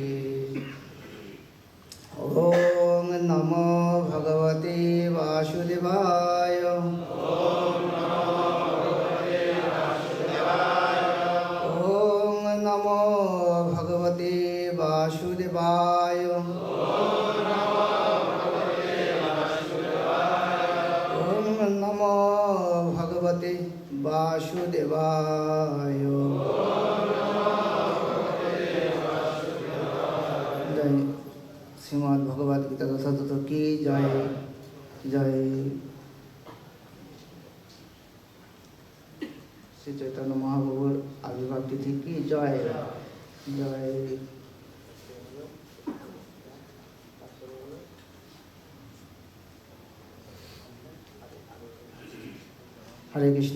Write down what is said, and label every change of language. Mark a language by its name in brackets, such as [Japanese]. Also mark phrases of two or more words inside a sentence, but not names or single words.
[Sanskrit] ওম নমো ভগবতে বাসুদেবায় ওম নমো ভগবতে বাসুদেবায় ওম নমো ভগবতে বাসুদেবায় জয় শ্রীমদ্ ভগবদ গীতা যথাযথ কি জয় জয় [Bangla] শ্রী চৈতন্য মহাপ্রভুর আবির্ভাব তিথি কি জয় জয় হরে কৃষ্ণ।